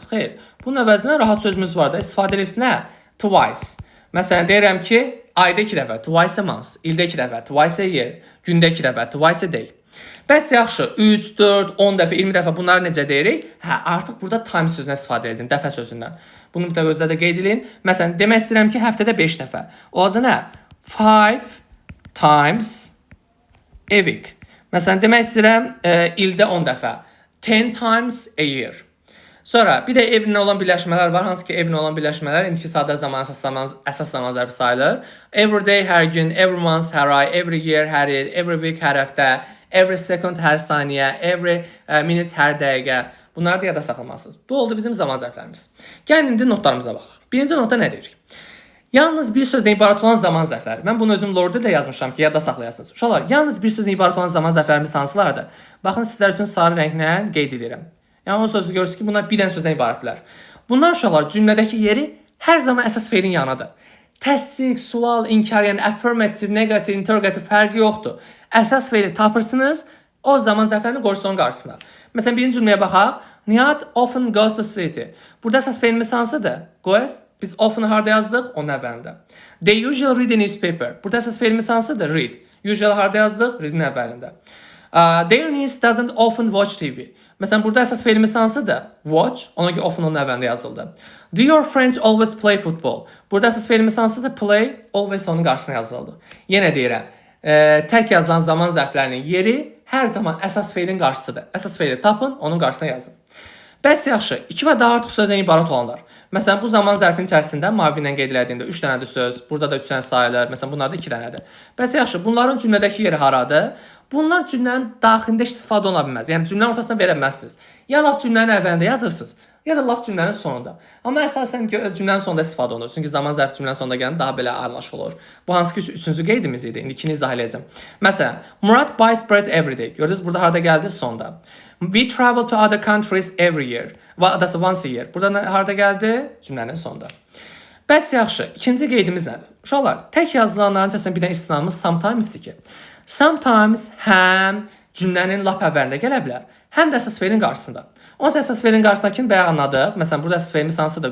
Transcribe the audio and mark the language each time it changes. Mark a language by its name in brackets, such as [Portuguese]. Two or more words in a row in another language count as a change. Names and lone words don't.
[Azerbaijani] Xeyr, bunun əvəzinə rahat sözümüz var da, istifadə edirsiniz nə? Twice. Məsələn, deyirəm ki, ayda iki dəfə, [English] twice a month. [Azerbaijani] İldə iki dəfə, [English] twice a year. [Azerbaijani] Gündə iki dəfə, [English] twice a day. [Azerbaijani] Bəs yaxşı, 3, 4, 10 dəfə, 20 dəfə bunları necə deyirik? Hə, artıq burada time sözündən istifadə edəcəm, dəfə sözündən. Bunu mütləq özdə də qeyd edin. Məsələn, demək istəyirəm ki, həftədə 5 dəfə. Olacaq nə? [English] 5 times a week. [Azerbaijani] Məsələn, demək istəyirəm, ildə 10 dəfə. [English] 10 times a year. [Azerbaijani] Sonra, bir də evlə olan birləşmələr var. Hansı ki, evlə olan birləşmələr indiki sadə zaman, əsas zaman zərfi sayılır. [English] Every day, [Azerbaijani] hər gün, [English] every month, [Azerbaijani] hər ay, [English] every year, [Azerbaijani] hər il, [English] every week, [Azerbaijani] hər həftə, [English] every second, [Azerbaijani] hər saniyə, [English] every minute, [Azerbaijani] hər dəqiqə. Bunları da yada saxlamalısınız. Bu oldu bizim zaman zərflərimiz. Gəlin indi notlarımıza baxaq. Birinci notda nə deyirik? Yalnız bir sözdən ibarət olan zaman zərfləri. Mən bunu özüm Lorda da yazmışam ki, yadda saxlayasınız. Uşaqlar, yalnız bir sözdən ibarət olan zaman zərflərimiz hansılardır? Baxın, sizlər üçün sarı rənglə qeyd edirəm. Yəni, o sözü görürsünüz ki, bunlar bir dənə sözdən ibarətdirlər. Bunlar uşaqlar cümlədəki yeri hər zaman əsas feilin yanıdır. Təsdiq, sual, inkar, yəni [English] affirmative, negative, interrogative [Azerbaijani] fərqi yoxdur. Əsas feili tapırsınız, o zaman zərflərini qoyursunuz onun qarşısına. Məsələn, birinci cümləyə baxaq. [English] Nihat often goes to city. [Azerbaijani] Burada əsas feilimiz hansıdır? Goes. Biz often harda yazdıq? Onun əvvəlində. [English] They usually read a newspaper. [Azerbaijani] Burada əsas feilimiz hansıdır? Read. Usually harda yazdıq? Read'in əvvəlində. [English] Their niece doesn't often watch TV. [Azerbaijani] Məsələn, burada əsas feilimiz hansıdır? Watch. Ona görə often onun əvvəlində yazıldı. [English] Do your friends always play football? [Azerbaijani] Burada əsas feilimiz hansıdır? Play. Always onun qarşısına yazıldı. Yenə deyirəm. Tək yazılan zaman zərflərinin yeri hər zaman əsas feilin qarşısıdır. Əsas feili tapın, onun qarşısına yazın. Bəs yaxşı, 2 və daha artıq sözdən ibarət olanlar. Məsələn, bu zaman zərfinin içərisində mavi ilə qeyd edildiyində 3 dənədir söz, burada da 3 dənə sayılır, məsələn, bunlarda 2 dənədir. Bəs yaxşı, bunların cümlədəki yeri haradır? Bunlar cümlənin daxilində istifadə ola bilməz. Yəni, cümlənin ortasına verə bilməzsiniz. Ya lap cümlənin əvvəlində yazırsınız, ya da lap cümlənin sonunda. Amma əsasən cümlənin sonunda istifadə olunur. Çünki zaman zərfi cümlənin sonunda gələn daha belə anlaşılır. Bu hansı ki, üçüncü qeydimiz idi. İndi ikini izah edəcəm. Məsələn, Murad [English] buys bread every day. [Azerbaijani] Gördünüz, burada harda gəldi? Sonda. [English] We travel to other countries every year. That's once a year. [Azerbaijani] Burada harda gəldi? Cümlənin sonunda. Bəs yaxşı, ikinci qeydimiz nədir? Uşaqlar, tək yazılanların içərisində bir dənə istisnamız sometimes-dir ki. Sometimes həm cümlənin lap əvvəlində gələ bilər, həm də əsas feilin qarşısında. Onsa əsas feilin qarşısındakini bəyə anladıq. Məsələn, burada əsas feilimiz hansıdır?